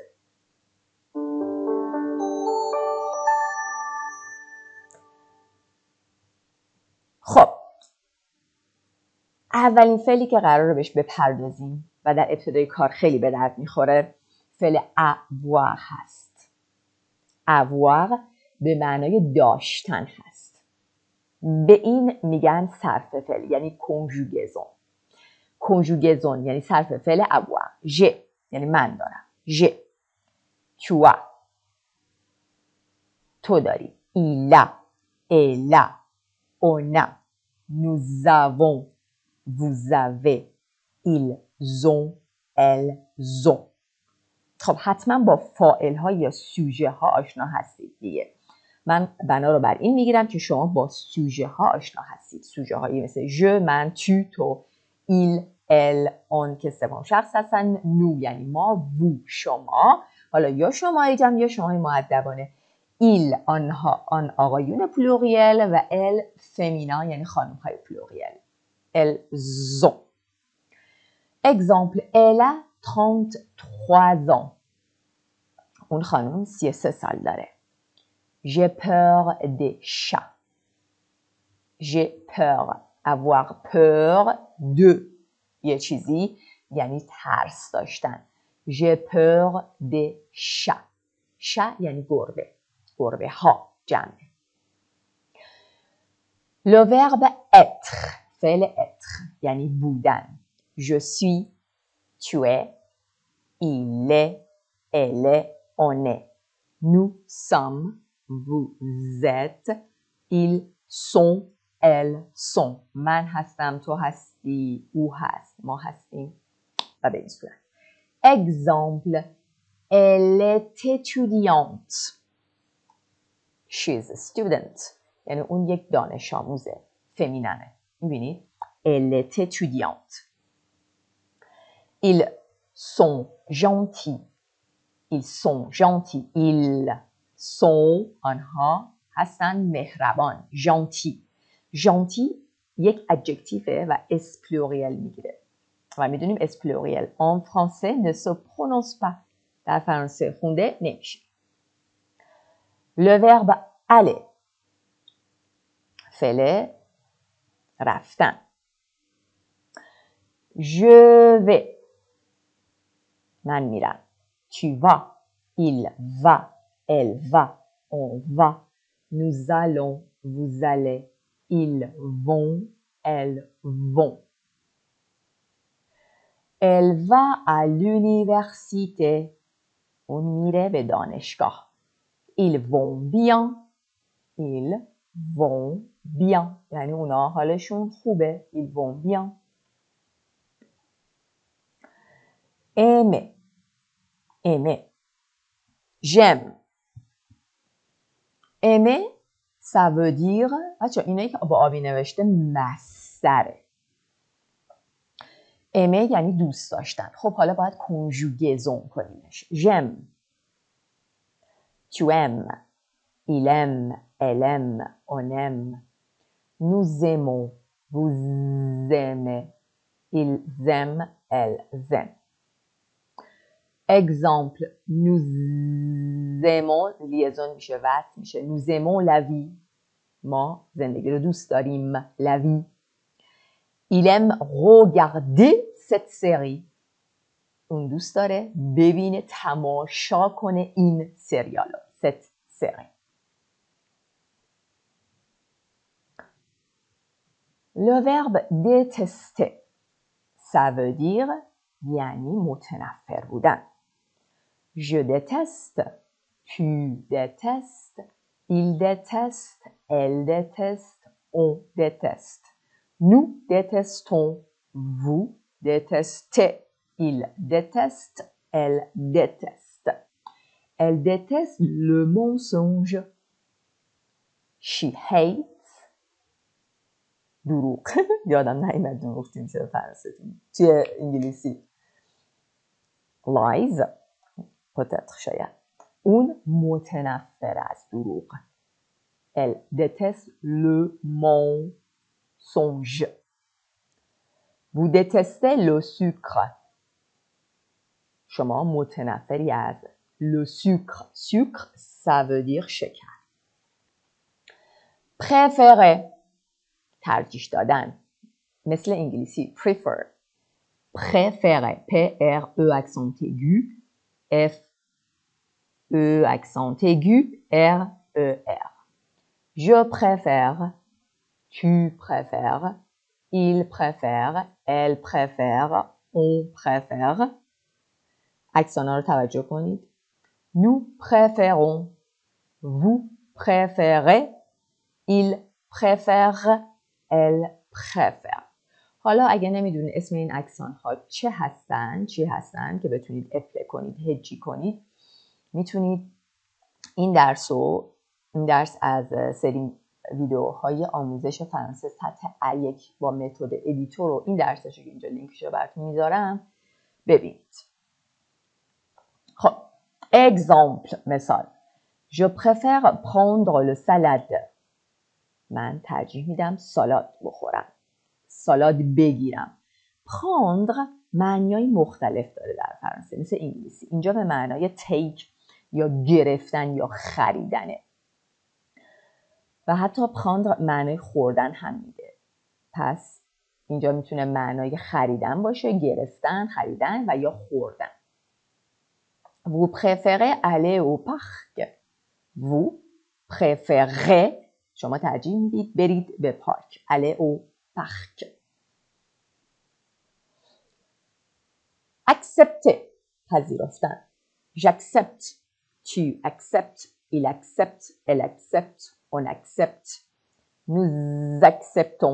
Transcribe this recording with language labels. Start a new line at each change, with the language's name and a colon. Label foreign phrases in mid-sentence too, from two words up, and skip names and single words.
Persian: خب اولین فعلی که قراره بهش بپردازیم و در ابتدای کار خیلی به درد میخوره فعل avoir هست. avoir به معنای داشتن هست. به این میگن صرف فعل یعنی کنژوگزون. کنژوگزون یعنی صرف فعل avoir. j'ai یعنی من دارم.
French: j'ai. tu as
Persian: تو داری.
French: il a elle a on a nous avons vous avez ils ont elles ont.
Persian: خب حتما با فاعل ها یا سوژه ها آشنا هستید دیگه. من بنا رو بر این میگیرم که شما با سوژه ها آشنا هستید. سوژه هایی مثل je، من، tu، تو،
French: il، elle، on
Persian: که سوم شخص هستن، nous یعنی ما، vous شما. حالا یا شمای جمع یا شمای مؤدبانه. il آنها، آن آقایون پلوریل و elle فمینا یعنی خانم های پلوریل.
French: elles ont. Exemple, elle a 33 ans.
Persian: اون خانم 33 سال داره.
French: J'ai peur des chats. J'ai peur. Avoir peur de
Persian: یه چیزی یعنی ترس داشتن.
French: J'ai peur des chats. chat
Persian: یعنی گربه. گربه ها جمع.
French: Le verbe être.
Persian: فعل être یعنی بودن.
French: Je suis, tu es, il est, elle est, on est. Nous sommes, vous êtes, ils sont, elles sont.
Persian: من هستم، تو هستی، او هست، ما هستیم و به این صورت.
French: Exemple, elle est étudiante.
English: She's a student.
Persian: یعنی اون یک دانش آموزه. فمیننه. میبینید؟
French: Elle est étudiante. Ils sont gentils. Ils sont gentils. Ils sont
Persian: آنها هستن مهربان.
French: Gentil.
Persian: Gentil یک ادجکتیفه و اس پلوریل میگیره. و میدونیم اس پلوریل
French: en français ne se prononce pas.
Persian: در فرانسه خونده نمیشه.
French: Le verbe aller.
Persian: فعل رفتن.
French: Je vais.
Persian: من میرم.
French: Tu vas. Il va. Elle va. On va. Nous allons. Vous allez. Ils vont. Elles vont. Elle va à l'université.
Persian: اون میره به دانشگاه.
French: Ils vont bien. Ils vont bien.
Persian: یعنی اونا حالشون خوبه.
French: Ils vont bien. Aimer. Aimer. J'aime. Aimer, ça veut dire
Persian: بچه اینایی که با آبی نوشته مصدره. Aimer یعنی دوست داشتن. خب حالا باید کنژوگزون کنیمش.
French: J'aime. Tu aimes. Il aime. Elle aime. On aime. Nous aimons. Vous aimez. Ils aiment. Elles aiment. Exemple, nous aimons, liaison
Persian: میشه وصل میشه.
French: Nous aimons la vie.
Persian: ما زندگی رو دوست داریم.
French: La vie. Il aime regarder cette série.
Persian: اون دوست داره ببینه تماشا کنه این سریال.
French: Cette série. Le verbe détester. Ça veut dire
Persian: یعنی متنفر بودن.
French: Je déteste. Tu détestes. Il déteste. Elle déteste. On déteste. Nous détestons. Vous détestez. Il déteste. Elle déteste. Elle déteste le mensonge.
English: She hates.
Persian: دروغ. یادم نیامد دروغ چی میشه فرانسه توی انگلیسی.
English: Lies.
Persian: peut-être شاید. اون متنفر از دروغ.
French: Elle déteste le mensonge. Vous détestez le sucre.
Persian: شما متنفری از
French: le sucre. Sucre, ça veut dire شکر. Préférer.
Persian: ترجیح دادن. مثل انگلیسی prefer.
French: Préférer. P-R-E accent aigu. F-E accent aigu. R-E-R. Je préfère. Tu préfères. Il préfère. Elle préfère. On préfère.
Persian: اکسانا رو توجه کنید.
French: Nous préférons. Vous préférez. Il préfère. Elle préfère.
Persian: حالا اگه نمیدونید اسم این اکسان ها چی هستن که بتونید افله کنید، هجی کنید، میتونید این درس از سری ویدیوهای آموزش فرانسه سطح A1 با متد ادیتور رو این درسش که اینجا لینکش رو براتون میذارم ببینید. خب exemple مثال.
French: Je préfère prendre le salade.
Persian: من ترجیح میدم سالاد بخورم. سالاد بگیرم. prendre معنیای مختلف داره در فرانسه مثل انگلیسی. اینجا به معنای take یا گرفتن یا خریدنه. و حتی prendre معنای خوردن هم میده. پس اینجا میتونه معنای خریدن باشه، گرفتن، خریدن و یا خوردن.
French: Vous préférez aller au parc. Vous préférez
Persian: شما ترجیح میدید برید به پارک.
French: aller au parc. Accepter پذیرفتن. J'accepte. Tu acceptes. Il accepte. Elle accepte. On accepte. Nous acceptons.